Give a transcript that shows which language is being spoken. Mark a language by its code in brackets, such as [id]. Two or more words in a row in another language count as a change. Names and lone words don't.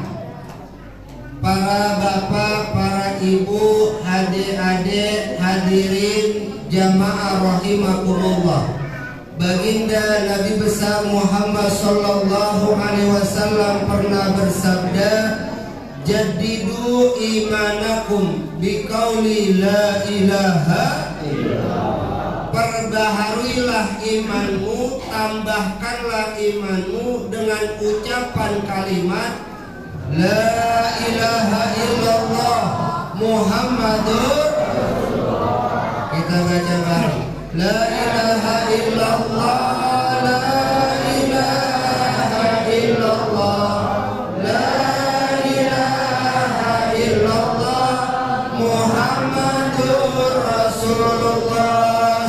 [id] Para bapak, para ibu, adik-adik, hadirin jamaah rahimakumullah. Baginda Nabi besar Muhammad [ar] صلى الله عليه وسلم [id] pernah bersabda, [ar] جددوا إيمانكم بقول لا إله إلا الله. [id] Perbaharuilah imanmu, tambahkanlah imanmu dengan ucapan kalimat [ar] لا إله إلا الله محمد رسول الله. [id] Kita baca bareng. [ar] لا إله إلا الله، لا إله إلا الله، لا إله إلا الله محمد رسول الله.